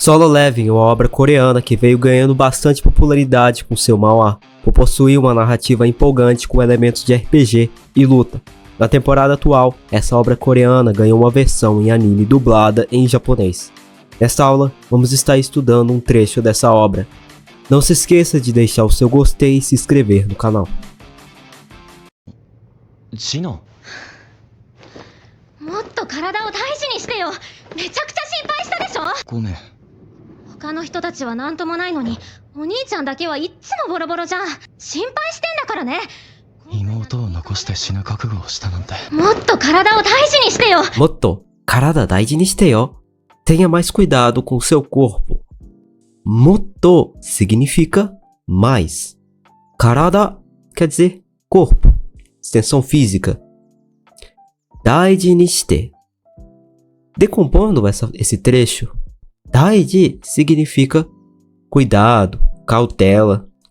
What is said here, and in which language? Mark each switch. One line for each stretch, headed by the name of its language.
Portuguese: Solo Leveling é uma obra coreana que veio ganhando bastante popularidade com seu manhwa, por possuir uma narrativa empolgante com elementos de RPG e luta. Na temporada atual, essa obra coreana ganhou uma versão em anime dublada em japonês. Nesta aula, vamos estar estudando um trecho dessa obra. Não se esqueça de deixar o seu gostei e se inscrever no canal. Shino.
Japanese: もっと体を大事にしてよ。めちゃくちゃ心配したでしょ。ごめん。他の人たちは何ともないのに、お兄ちゃんだけはいっつもボロボロじゃん。心配してんだからね。妹を残して死ぬ覚悟をしたなんて。もっと体を大事にしてよ。 Motto, karada daiji ni shite yo.
Portuguese: Tenha mais cuidado com o seu corpo. Motto significa mais. Karada quer dizer corpo, extensão física. Daiji ni shite. Decompondo esse trecho, daiji significa cuidado, cautela.